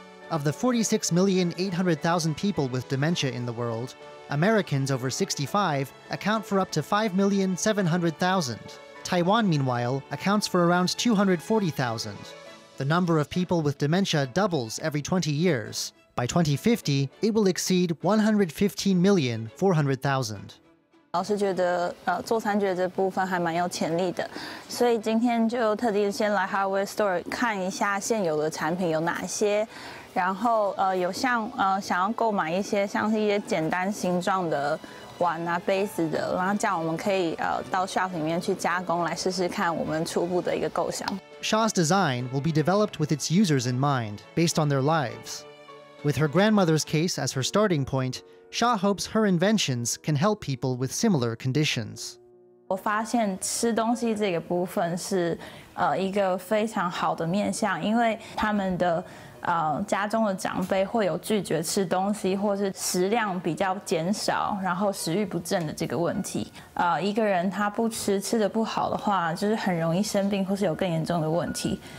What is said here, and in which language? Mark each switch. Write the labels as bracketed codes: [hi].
[en] Of the 46,800,000 people with dementia in the world, Americans over 65 account for up to 5,700,000. Taiwan, meanwhile, accounts for around 240,000. The number of people with dementia doubles every 20 years. By 2050, it will exceed 115,400,000. [zh] 老师觉得做餐具的这部分还蛮有潜力的，所以今天就特地先来 Hardware Store 看一下现有的产品有哪些，然后有想要购买一些像是一些简单形状的碗啊、杯子的，然后这样我们可以到 shop 里面去加工，来试试看我们初步的一个构想。 [en] Sha's design will be developed with its users in mind, based on their lives. With her grandmother's case as her starting point, Sha hopes her inventions can help people with similar conditions. [zh] 我发现吃东西这个部分是一个非常好的面向，因为他们的家中的长辈会有拒绝吃东西，或是食量比较减少，然后食欲不振的这个问题。一个人他不吃，吃得不好的话，就是很容易生病，或是有更严重的问题。